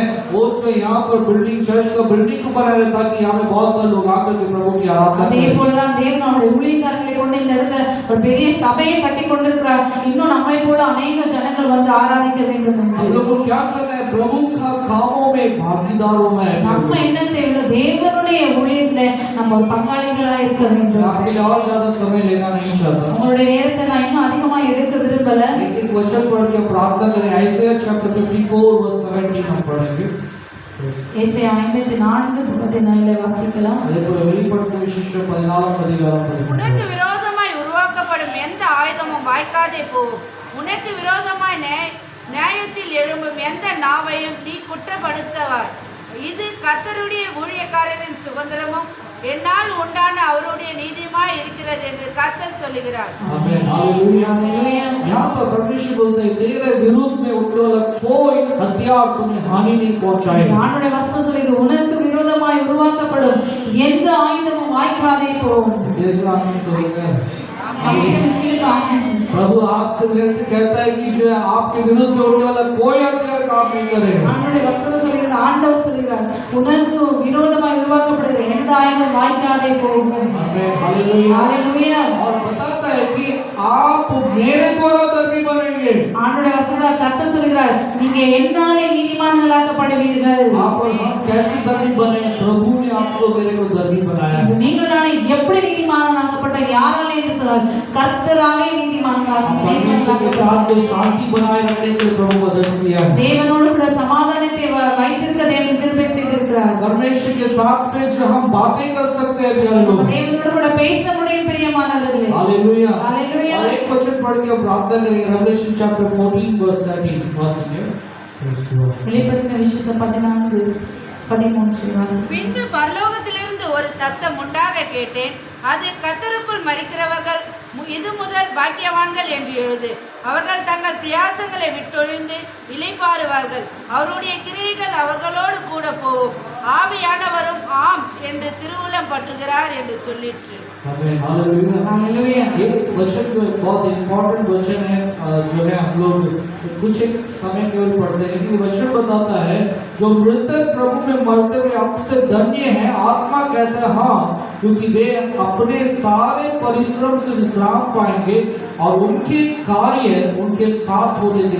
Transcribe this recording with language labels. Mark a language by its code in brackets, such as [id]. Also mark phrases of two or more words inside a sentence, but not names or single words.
[hi] वो जो यहाँ पर [en] building church [hi] का बिल्डिंग को बना रहे ताकि यहाँ पे बहुत सारे लोग आकर के प्रभु की आराधना [ta] அதே [hi] करें. [ta] போலதான் தேவன் அவருடைய ஊழியக்காரர்களை கொண்டு இந்த இடத்துல ஒரு பெரிய சபையை கட்டி கொண்டிருக்கிறார். இன்னும் நம்மை போல अनेक ஜனங்கள் வந்து ஆராதிக்க வேண்டும் என்று. [hi] हम लोग को क्या करना है? प्रभु का कामों में भागीदार होना है. [ta] நம்ம என்ன செய்யணும்? தேவனுடைய ஊழியத்துல நம்ம ஒரு பங்காளிகளா இருக்க [hi] मैं [ta] வேண்டும். [hi] आपके लिए और ज्यादा समय लेना नहीं चाहता. [ta] உங்களுடைய நேரத்தை நான் இன்னும் அதிகமா எடுக்க விரும்பல. [hi] एक वचन पढ़ के प्रार्थना करें. आइसिया [en] chapter 54 verse 17 [hi] हम पढ़ेंगे. [ta] ஏசாயா 54:14 வாசிக்கலாம். அதே போல வெளிப்படுத்தின விசேஷம் 14 அதிகாரம் உனக்கு விரோதமாய் உருவாக்கப்படும் எந்த ஆயுதமும் வாய்க்காதே போகும். உனக்கு விரோதமாய் நியாயத்தில் எழும்பும் எந்த நாவையும் நீ குற்றப்படுத்தவாய். இது கர்த்தருடைய ஊழியக்காரரின் சுதந்திரமும் என்னால் உண்டான அவருடைய நீதியுமாய் இருக்கிறது என்று கர்த்தர் சொல்லுகிறார். [hi] आमीन. हालेलुया. यहाँ पर परमेश्वर बोलते हैं तेरे विरोध में उठने वाला कोई हथियार तुम्हें हानि नहीं पहुंचाएगा. [ta] ஆண்டவருடைய வசனம் சொல்லுது, உனக்கு விரோதமாய் உருவாக்கப்படும் எந்த ஆயுதமும் வாய்க்காதே போகும். [hi] ये जो आमीन बोलते हैं. कम से कम इसके लिए तो आमीन. प्रभु आपसे मेरे से कहता है कि जो है आपके विरुद्ध में उठने वाला कोई हथियार काम नहीं करेगा. [ta] ஆண்டவருடைய வசனம் சொல்லுகிறது, ஆண்டவர் சொல்லுகிறார், உனக்கு விரோதமாய் உருவாக்கப்படுகிற எந்த ஆயுதம் வாய்க்காதே போகும். [hi] आमीन. हालेलुया. हालेलुया. और बताता है कि आप मेरे द्वारा धर्मी बनेंगे. [ta] ஆண்டவருடைய வசனத்துல கர்த்தர் சொல்லுகிறார், நீங்க என்னாலே நீதிமான்களாக்கப்படுவீர்கள். [hi] आप और हम कैसे धर्मी बने? प्रभु ने आपको मेरे को धर्मी बनाया है. [ta] நீங்கள் நானே எப்படி நீதிமானாக்கப்பட்ட யாராலே என்று சொன்னார், கர்த்தராலே [hi] परमेश्वर के साथ जो शांति बनाए रखने के लिए प्रभु को धर्म किया है. [ta] தேவனோடு கூட சமாதானத்தை வைத்திருக்க தேவன் கிருபை செய்திருக்கிறார். [hi] परमेश्वर के साथ में जो हम बातें कर सकते हैं प्यारे लोग. [ta] தேவனோடு கூட பேச முடியும் பிரியமானவர்களே. [hi] हालेलुया. हालेलुया. और एक वचन पढ़ के हम प्रार्थना करेंगे. [en] Revelation chapter 14 verse 13 [hi] वासिंगे. [ta] வெளிப்படுத்தின விசேஷம் 14:13 வாசி. பின்பு பரலோகத்திலிருந்து ஒரு சத்தம் உண்டாக கேட்டேன். அது கர்த்தருக்குள் மரிக்கிறவர்கள் இது முதல் பாக்கியவான்கள் என்று எழுது. அவர்கள் தங்கள் பிரயாசங்களை விட்டொழிந்து இளைப்பாறுவார்கள். அவருடைய கிரியைகள் அவர்களோடு கூட போகும். ஆவியானவரும் ஆம் என்று திருவுளம் பற்றுகிறார் என்று சொல்லிற்று. [hi] आमीन. हालेलुया. हालेलुया. ये वचन जो है बहुत इंपॉर्टेंट वचन है. जो है हम लोग कुछ एक समय केवल पढ़ते हैं लेकिन वचन बताता है जो मृतक प्रभु में मरते हुए आपसे धन्य है. आत्मा कहता है हाँ, क्योंकि वे अपने सारे परिश्रम से विश्राम पाएंगे और उनके कार्य उनके साथ होने देंगे.